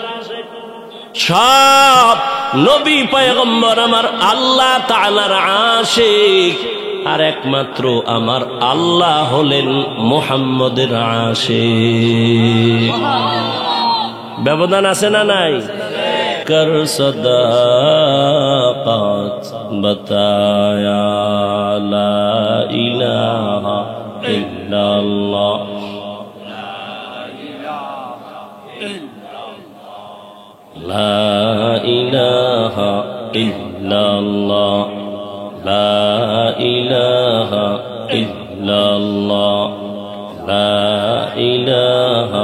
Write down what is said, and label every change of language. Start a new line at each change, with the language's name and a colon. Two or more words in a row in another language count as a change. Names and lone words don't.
Bangla: সব নবী পয়গম্বর আমার আল্লাহ তাআলার আশেক, আর একমাত্র আমার আল্লাহ হলেন মুহাম্মদের আশেক। ব্যবধান আছে না নাই?
Urdu: کر صداقت بتایا
Arabic: لا إله إلا الله لا إله إلا الله لا إله إلا الله لا إله